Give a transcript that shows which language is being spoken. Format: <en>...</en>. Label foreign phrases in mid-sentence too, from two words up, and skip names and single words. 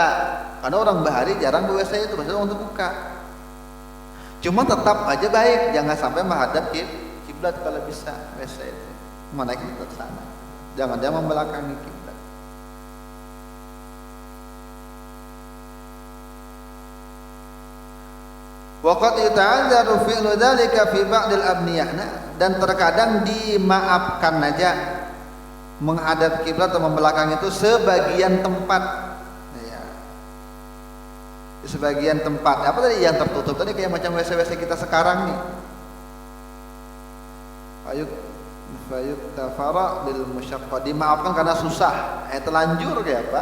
<id>Karena orang bahari jarang ke WC itu, biasanya untuk buka. Cuma tetap aja baik, jangan sampai menghadap kiblat kalau bisa WC itu. Mana kita ke sana. Jangan dia membelakangi kiblat.</id> <ar>وقد يتعذر فعل ذلك في بعض الأبنية.</ar> <id>Dan terkadang dimaafkan aja menghadap kiblat atau membelakangi itu sebagian tempat. Ya. Sebagian tempat. Apa tadi yang tertutup tadi kayak macam WC-WC kita sekarang nih.</id> <ar>فيغتفر بالمشقة,</ar> <id>dimaafkan karena susah, telanjur ya Pak.</id>